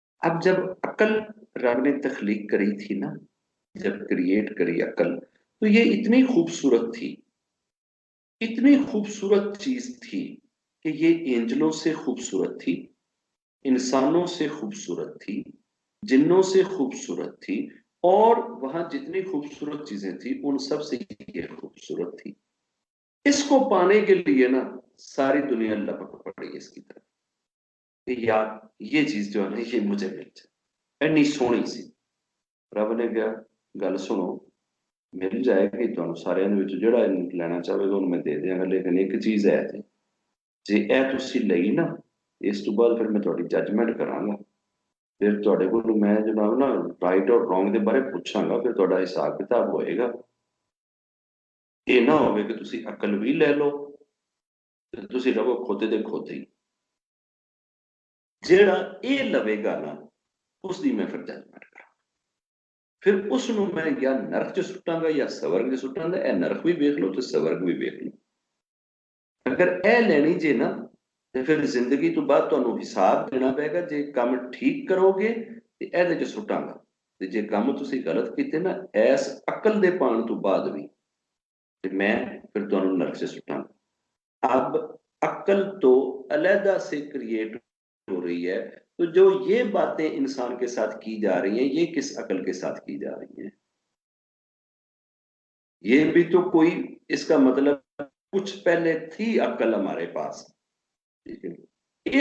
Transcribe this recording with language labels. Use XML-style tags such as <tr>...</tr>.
<hi>अब जब अकल रब ने तख्लीक करी थी ना, जब क्रिएट करी अकल, तो ये इतनी खूबसूरत थी, इतनी खूबसूरत चीज थी कि ये एंजलों से खूबसूरत थी, इंसानों से खूबसूरत थी, जिन्नों से खूबसूरत थी, और वहां जितनी खूबसूरत चीजें थी उन सब से ये खूबसूरत थी। इसको पाने के लिए ना सारी दुनिया लपक पड़ी इसकी तरफ कि यार ये चीज जो है ना ये मुझे मिल जाए, इतनी सोहनी सी। रब ने कहा गल सुनो, मिल जाएगी</hi> <pa>ਤੁਹਾਨੂੰ ਸਾਰਿਆਂ ਦੇ ਵਿੱਚ ਜਿਹੜਾ ਇਹਨੂੰ ਲੈਣਾ ਚਾਹੇਗਾ ਉਹਨੂੰ ਮੈਂ ਦੇ ਦਿਆਂਗਾ, ਲੇਕਿਨ ਇੱਕ ਚੀਜ਼ ਹੈ ਜੇ ਇਹ ਤੁਸੀਂ ਲਈ ਨਾ, ਇਸ ਤੋਂ ਬਾਅਦ ਫਿਰ ਮੈਂ ਤੁਹਾਡੀ ਜੱਜਮੈਂਟ ਕਰਾਂਗਾ, ਫਿਰ ਤੁਹਾਡੇ ਕੋਲ ਮੈਂ ਜਨਾਬ ਨਾ ਰਾਈਟ ਔਰ ਰੋਂਗ ਦੇ ਬਾਰੇ ਪੁੱਛਾਂਗਾ, ਫਿਰ ਤੁਹਾਡਾ ਹਿਸਾਬ ਕਿਤਾਬ ਹੋਏਗਾ। ਇਹ ਨਾ ਹੋਵੇ ਕਿ ਤੁਸੀਂ ਅਕਲ ਵੀ ਲੈ ਲਓ ਤੇ ਤੁਸੀਂ ਰਹੋ ਖੋਤੇ ਦੇ ਖੋਤੇ ਹੀ। ਜਿਹੜਾ ਇਹ ਲਵੇਗਾ ਨਾ ਉਸ ਦੀ ਮੈਂ ਫਿਰ ਜੱਜਮੈਂਟ ਕਰਾਂ, ਫਿਰ ਉਸ ਨੂੰ ਮੈਂ ਜਾਂ ਨਰਕ 'ਚ ਸੁੱਟਾਂਗਾ ਜਾਂ ਸਵਰਗ 'ਚ ਸੁੱਟਾਂਗਾ। ਇਹ ਨਰਕ ਵੀ ਵੇਖ ਲਓ ਤੇ ਸਵਰਗ ਵੀ ਵੇਖ ਲਓ। ਅਗਰ ਇਹ ਲੈਣੀ ਜੇ ਨਾ ਤੇ ਫਿਰ ਜ਼ਿੰਦਗੀ ਤੋਂ ਬਾਅਦ ਤੁਹਾਨੂੰ ਹਿਸਾਬ ਦੇਣਾ ਪਏਗਾ। ਜੇ ਕੰਮ ਠੀਕ ਕਰੋਗੇ ਤੇ ਇਹਦੇ 'ਚ ਸੁੱਟਾਂਗਾ, ਤੇ ਜੇ ਕੰਮ ਤੁਸੀਂ ਗਲਤ ਕੀਤੇ ਨਾ ਇਸ ਅਕਲ ਦੇ ਪਾਣ ਤੋਂ ਬਾਅਦ ਵੀ, ਤੇ</pa> <hi>मैं फिर दोनों नरक से सुटाऊंगा। अब अक्ल तो अलहदा से क्रिएट हो रही है, तो जो ये बातें इंसान के साथ की जा रही हैं ये किस अकल के साथ की जा रही हैं? ये भी तो कोई, इसका मतलब कुछ पहले थी अक्ल हमारे पास, ठीक है।</hi>